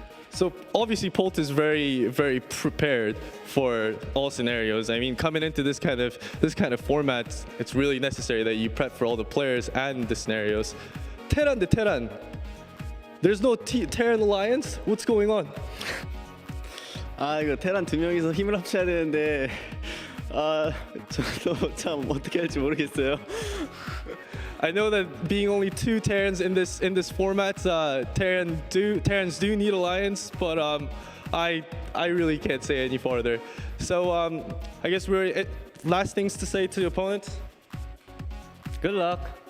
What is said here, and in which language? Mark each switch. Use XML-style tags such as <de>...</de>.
<en>So obviously Polt is very, very prepared for all scenarios. I mean, coming into this kind of format, it's really necessary that you prep for all the players and the scenarios. Terran the Terran. There's no Terran Alliance? What's going on?</en> <ko>이거 테란 두 명이서 힘을 합쳐야 되는데 저도 참 어떻게 할지 모르겠어요.</ko> <en>I know that being only 2 Terrans in this format, Terrans do need alliance, but I really can't say any farther. So I guess we're last things to say to the opponents. Good luck.</en>